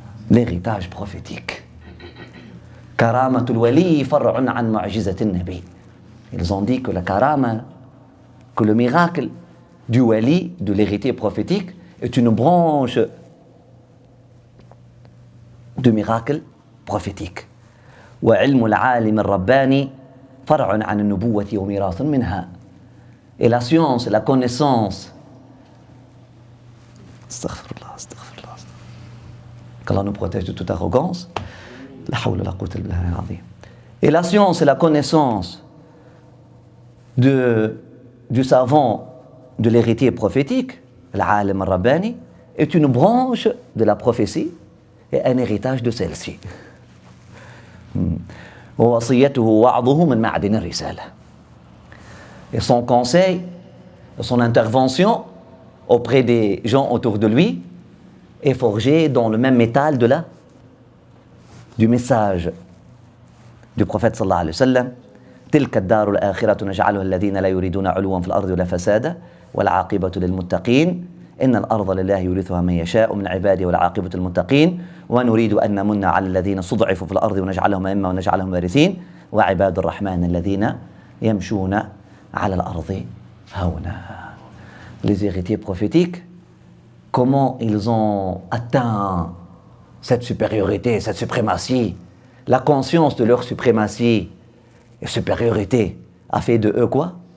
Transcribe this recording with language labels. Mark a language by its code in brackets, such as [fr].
[fr] L'héritage prophétique. [ar] Karamatul wali far'un an mu'jizatin nabi. [fr] Ils ont dit que la karama, que le miracle du wali, de l'héritier prophétique, est une branche de miracle prophétique. [ar] وعلم العالم الرباني فرع عن النبوة وميراث منها. [fr] Et la science, la connaissance, astaghfirullah, astaghfirullah, qu'Allah nous protège de toute arrogance. [ar] La hawla la quwwata illa billahi al-azim. [fr] Et la science et la connaissance du savant, de l'héritier prophétique, l'Alim al-Rabbani, est une branche de la prophétie et un héritage de celle-ci. [ar] ووصيته وعظه من معدن الرسالة. [fr] Et son conseil, son intervention auprès des gens autour de lui est forgé dans le même métal du message du prophète sallallahu alayhi wa sallam. [ar] تلك الدار الآخرة نجعلها الذين لا يريدون علوا في الأرض ولا فسادا والعاقبة للمتقين إن الأرض لله يورثها من يشاء من عباده والعاقبة للمتقين ونريد أن نمن على الذين استضعفوا في الأرض ونجعلهم أئمة ونجعلهم وارثين وعباد الرحمن الذين يمشون على الأرض هونا. [fr] Les héritiers prophétiques, comment ils ont atteint cette supériorité, cette suprématie, la conscience de leur suprématie et supériorité a fait de eux quoi?